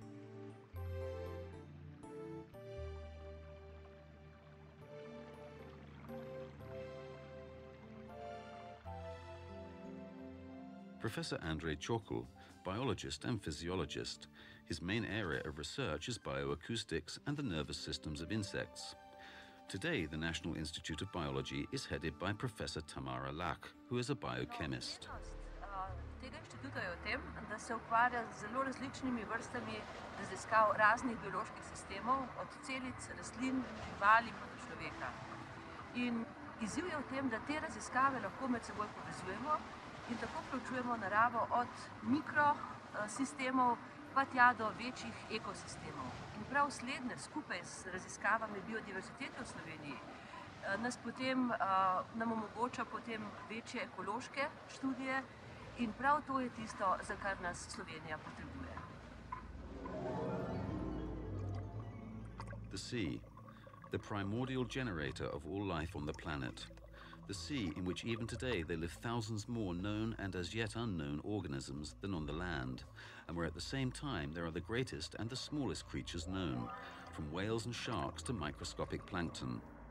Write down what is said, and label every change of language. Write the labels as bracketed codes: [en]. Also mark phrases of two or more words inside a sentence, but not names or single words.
[en] Professor Andrei Chokul, biologist and physiologist. His main area of research is bioacoustics and the nervous systems of insects. Today, the National Institute of Biology is headed by Professor Tamara Lach, who is a biochemist. [sl] Tega inštituta je v tem, da se ukvarja z zelo različnimi vrstami raziskav raznih bioloških sistemov, od celic, rastlin, živali pa do človeka. In izziv je v tem, da te raziskave lahko med seboj povezujemo in tako preučujemo naravo od mikrosistemov pa tja do večjih ekosistemov. In prav slednje skupaj s raziskavami biodiverzitete v Sloveniji nam omogoča potem večje ekološke študije in prav to je tisto, za kar nas Slovenija potrebuje. [en] The sea, the primordial generator of all life on the planet. The sea in which even today there live thousands more known and as yet unknown organisms than on the land, and where at the same time there are the greatest and the smallest creatures known, from whales and sharks to microscopic plankton.